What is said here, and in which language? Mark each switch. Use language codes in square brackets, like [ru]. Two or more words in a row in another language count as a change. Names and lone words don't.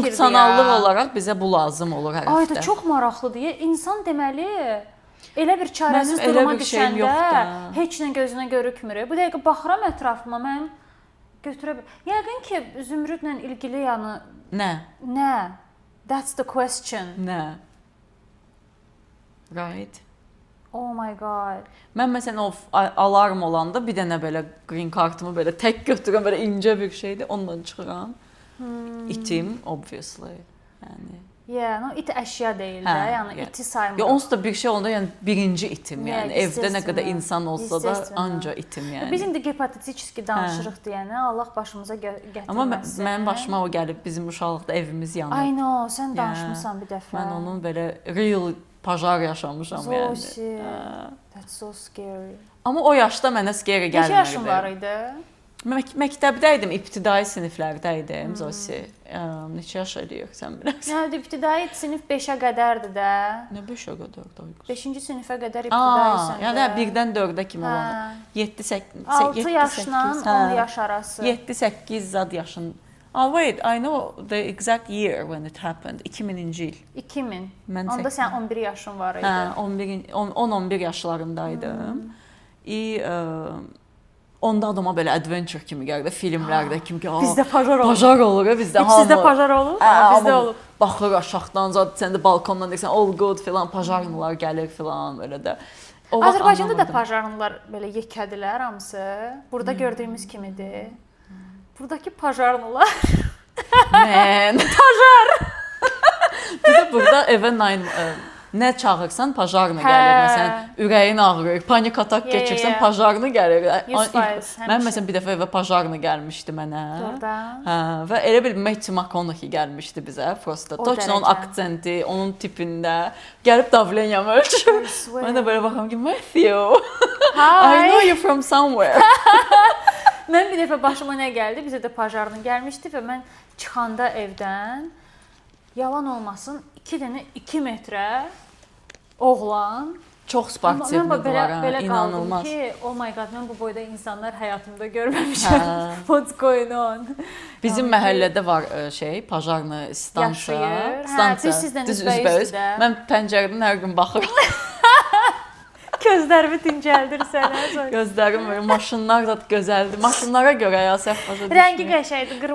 [az] Funksionallıq olaraq bizə bu lazım olur hər həftə. Ay da çox maraqlıdır. İnsan deməli elə bir çarəsiz duruma düşəndə heç nə gözünə görükmür. Bu dəqiqə baxıram ətrafıma, mən götürə bilmirəm. Yəqin ki, zümrüdlə ilgili yəni Nə? [en] That's the question. [az] Nə? Right. [en] Oh my god. [az] Mən məsələn o alarm olanda bir dənə belə green kartımı belə tək götürürəm, belə incə bir şeydir, onunla çıxıram. İtim obviously. Yəni no, it əşya deyil də, yəni iti saymırıq. Onsuz da bir şey olanda, yəni birinci itim, yəni evdə nə qədər insan olsa da anca itim yəni. Biz indi hipotetически danışırıq deyənə, Allah başımıza gətirməsin. Amma mənim başıma o gəlib, bizim uşaqlıqda evimiz yanıb. Ay no, sən danışmısan bir dəfə. Mən onun belə real pajar yaşamışam yəni. Zosi, [en] that's so scary. [az] Amma o yaşda mənə scary gəlmirdi. Neçə yaşın var idi? Məktəbdəydim, ibtidai siniflərdəydim Zosi. Neçə yaş eləyirsən bilərsən? Yəni ibtidai sinif 5-ə qədərdir də. Nə 5-ə qədər da? 5-ci sinifə qədər ibtidaisən. Yəni 1-dən 4-ə kimi olan. 6 yaşla 10 yaş arası. 7-8 zad yaşın. [en] Wait, I know the exact year when it happened. [az] 2000-ci il. 2000. Onda sən 11 yaşın var idi. Hə, 10-11 yaşlarındaydım. Onda adama belə adventure kimi gəldi, filmlərdə kimi ki, bizdə pajar olur. Pajar olur, bizdə hamı. Sizdə pajar olur? Bizdə olub. Baxır aşağıdan, sən də balkondan deyirsən, [en] all good [az] filan, pajarlılar gəlir filan belə də. Azərbaycanda da pajarlılar belə yekədilər hamısı. Burada gördüyümüz kimidir. Buradakı pajarlılar. Mən. Pajar. Bir də burada evə nə çağırsan pajarını gəlir. Məsələn, ürəyin ağrır, panik atak keçirsən pajarını gəlir. 100%. Mən məsələn bir dəfə evə pajarını gəlmişdi mənə. Doğrudan. Hə, və elə bil Matthew McConaughey gəlmişdi bizə. [ru] Просто точно [az] onun aksenti, onun tipində gəlib davleniyamı ölçür. Mən də belə baxıram ki, Matthew. [en] I know you from somewhere. [az] Mən bir dəfə başıma nə gəldi? Bizə də pajarını gəlmişdi və mən çıxanda evdən yalan olmasın 2 dənə 2 metrə oğlan çox sportivdir, inanılmaz. Ki, [en] oh my god, [az] mən bu boyda insanlar həyatımda görməmişəm. [en] What's going on? [az] Bizim məhəllədə var pajarlı stansiya. Düz üzbəüz. Mən pəncərədən hər gün baxıram. Gözlərimi dincəldir sənə. Gözlərim var, maşınlar da gözəldir. Maşınlara görə ya səhv başa düşmür. Rəngi qəşəngdir, qırmızı.